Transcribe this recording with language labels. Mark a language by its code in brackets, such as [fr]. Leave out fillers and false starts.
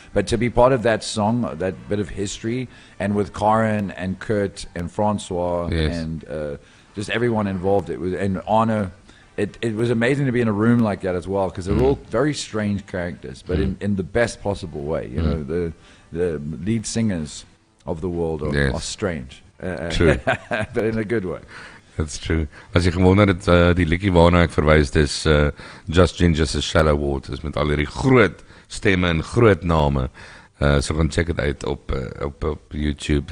[en] But to be part of that song, that bit of history, and with Karen and Kurt and Francois and just everyone involved, it was an honor. It was amazing to be in a room like that as well, because they're all very strange characters, but in the best possible way. You know, the lead singers of the world are strange. True. But in a good way. That's true. [af] As jy gewonder het, die liedjie waarna ek verwys, dis Just Ginger's Shallow Waters met al hierdie groot stemme en groot name. So gaan check it uit op YouTube.